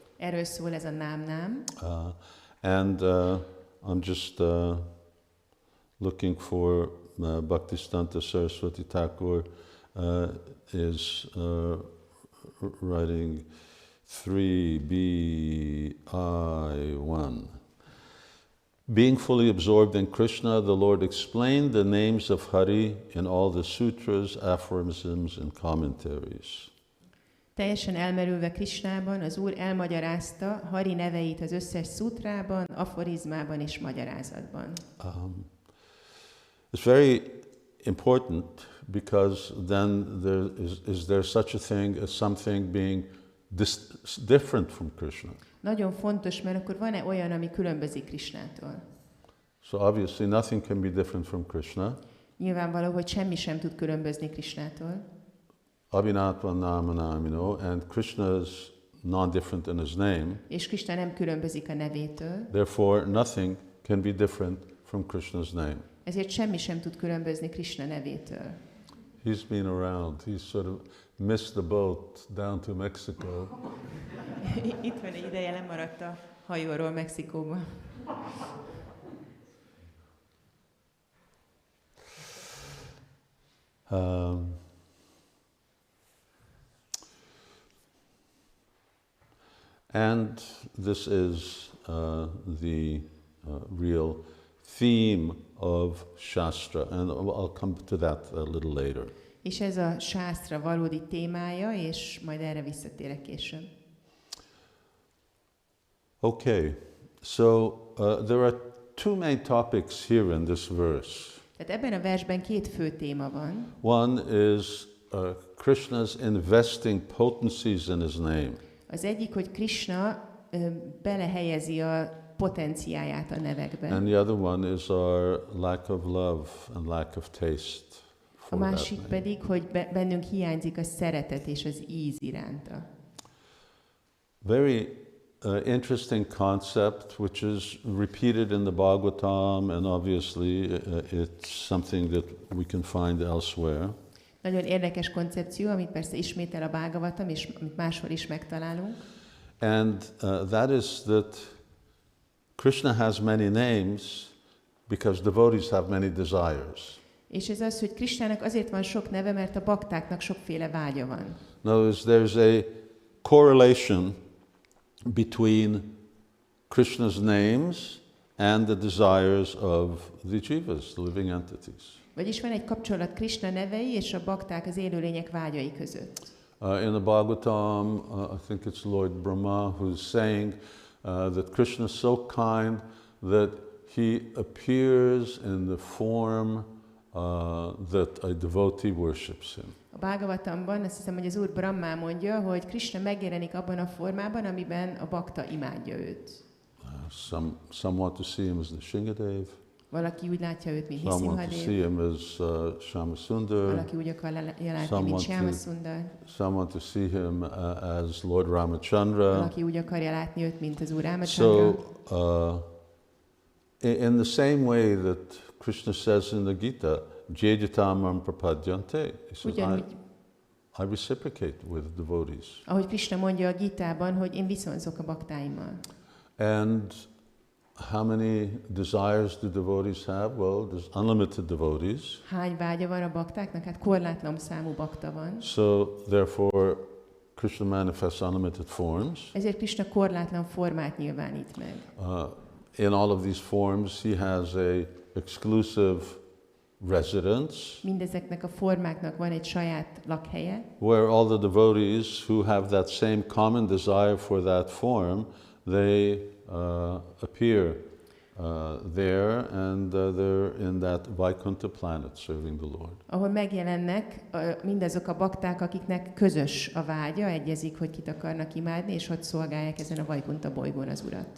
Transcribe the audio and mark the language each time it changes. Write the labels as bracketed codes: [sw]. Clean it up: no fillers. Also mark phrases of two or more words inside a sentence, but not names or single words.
[hu] Erről szól ez a Nám. [en] And I'm just looking for Bhaktisiddhanta Saraswati Thakur is writing 3BI1. Being fully absorbed in Krishna, the Lord explained the names of Hari in all the sutras, aphorisms, and commentaries. [hu] Teljesen elmerülve Krisnában, az Úr elmagyarázta Hari neveit az összes szutrában, aforizmában és magyarázatban. [en] It's very important because then is there such a thing as something being different from Krishna? [hu] Nagyon fontos, mert akkor van-e olyan, ami különbözik Krisnától? [en] So obviously nothing can be different from Krishna. [hu] Nyilvánvaló, hogy semmi sem tud különbözni Krisnától. [sa] Abhinatva namanamino, [en] and Krishna is non-different in his name. [hu] És Krishna nem különbözik a nevétől. [en] Therefore, nothing can be different from Krishna's name. [hu] Ezért semmi sem tud különbözni Krishna nevétől. [en] He's been around. He's sort of missed the boat down to Mexico. [hu] Itt van egy ideje, lemaradt a hajóról Mexikóba. [en] And this is the real theme of Shastra, and I'll come to that a little later. [hu] És ez a sásztra valódi témája, és majd erre visszatérek később. [en] Okay, so there are two main topics here in this verse. [hu] Tehát ebben a versben két fő téma van. [en] One is Krishna's investing potencies in his name. [hu] Az egyik, hogy Krishna belehelyezi a potenciáját a nevekben. [en] And the other one is our lack of love and lack of taste. [hu] A másik pedig, hogy bennünk hiányzik a szeretet és az íz iránta. [en] Very interesting concept which is repeated in the Bhagavatam, and obviously it's something that we can find elsewhere. [hu] Nagyon érdekes koncepció, amit persze ismétel a Bhagavatam, és amit máshol is megtalálunk. [en] And that is that Krishna has many names because devotees have many desires. [hu] És ez az, hogy Krisnának azért van sok neve, mert a baktáknak sokféle vágya van. [en] In other words, there's a correlation between Krishna's names and the desires of the jivas, the living entities. [hu] Vagyis van egy kapcsolat Krisna nevei és a bakták, az élőlények vágyai között. [en] In the Bhagavatam, I think it's Lord Brahma who's saying that Krishna is so kind that he appears in the form that a devotee worships him. [hu] A Bhagavatamban azt hiszem, hogy az Úr Brahma mondja, hogy Krisna megjelenik abban a formában, amiben a bakta imádja őt. [en] Some want to see him as the Shingadev. [hu] Valaki úgy látja őt, mint [en] Some want to see Nisimhadev. him as Shyamasundar. [hu] Valaki úgy akar látni, mint Shyamasundar. [en] Some want to see him as Lord Ramachandra. [hu] Valaki úgy akarja látni őt, mint az Úr Ramachandra. [en] So, in the same way that Krishna says in the Gita, [sa] Jyajatamam prapadyante, [en] he says, I reciprocate with devotees. [hu] Ahogy Krishna mondja a Gitában, hogy én viszonzok a baktáimmal. [en] And how many desires do devotees have? Well, there's unlimited devotees. [hu] Hány vágya van a baktáknak? Hát korlátlan számú bakta van. [en] So, therefore, Krishna manifests unlimited forms. [hu] Ezért Krishna korlátlan formát nyilvánít meg. [en] In all of these forms, he has a exclusive residence. [hu] Mindezeknek a formáknak van egy saját lakhelye. [en] Where all the devotees who have that same common desire for that form, they appear there, and they're in that Vaikuntha planet serving the Lord. [hu] Ahol megjelennek mindazok a bakták, akiknek közös a vágya, egyezik, hogy kit akarnak imádni, és ott szolgálják ezen a Vaikuntha bolygón az Urat.